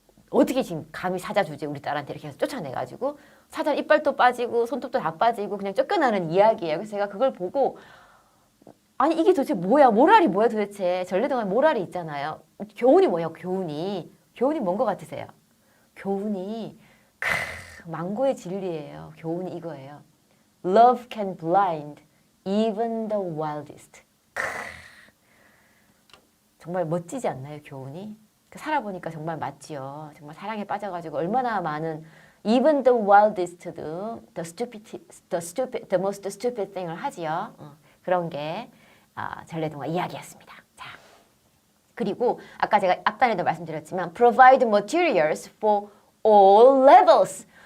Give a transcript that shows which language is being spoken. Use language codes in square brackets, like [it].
[ko] 어떻게 지금 감히 사자 주제 우리 딸한테 이렇게 해서 쫓아내가지고 사자 이빨도 빠지고 손톱도 다 빠지고 그냥 쫓겨나는 이야기예요. 그래서 제가 그걸 보고 아니 이게 도대체 뭐야? 모랄이 뭐야 도대체? 전래동화에 모랄이 있잖아요. 교훈이 뭐예요? 교훈이 뭔 것 같으세요? 교훈이 망고의 진리예요. 교훈이 이거예요. [en] Love can blind even the wildest. [ko] 정말 멋지지 않나요? 교훈이? 살아보니까 정말 맞지요. 정말 사랑에 빠져가지고 얼마나 많은 [en] even the wildest [ko] 도 [en] the most stupid thing [ko] 을 하지요. 그런 게 전래동화 이야기였습니다. 자, 그리고 아까 제가 앞단에도 말씀드렸지만 [en] provide materials for all levels.